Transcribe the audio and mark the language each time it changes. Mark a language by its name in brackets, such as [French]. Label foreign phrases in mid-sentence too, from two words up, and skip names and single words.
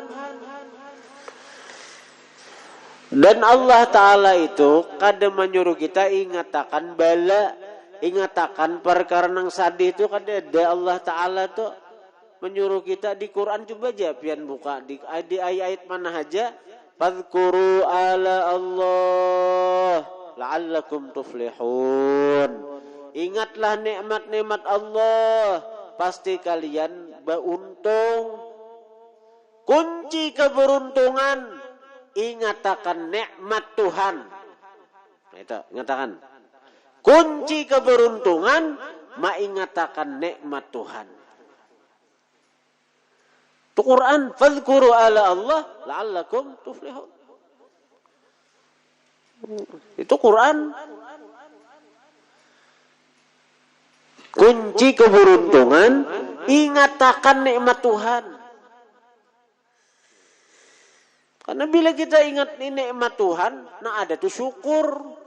[Banjar] Dan Allah Ta'ala itu kadang menyuruh kita ingatakan bala, ingatakan perkara nang sadih itu kadang ada Allah Ta'ala tuh menyuruh kita di Quran. Coba aja pian buka di ayat-ayat mana aja. [Arabic] فاذكروا آلاء الله لعلكم تفلحون. [Indonesian] Ingatlah nikmat-nikmat Allah, pasti kalian beruntung. [Banjar] Kunci keberuntungan ingatakan nikmat Tuhan. Nah, itu ingatakan. Kunci keberuntungan mengingatakan nikmat Tuhan. Itu Quran, [Arabic] فاذكروا آلاء الله لعلكم تفلحون. [Banjar] Itu Quran. Kunci keberuntungan ingatakan nikmat Tuhan. Karena bila kita ingat nikmat Tuhan, nah ada tuh syukur.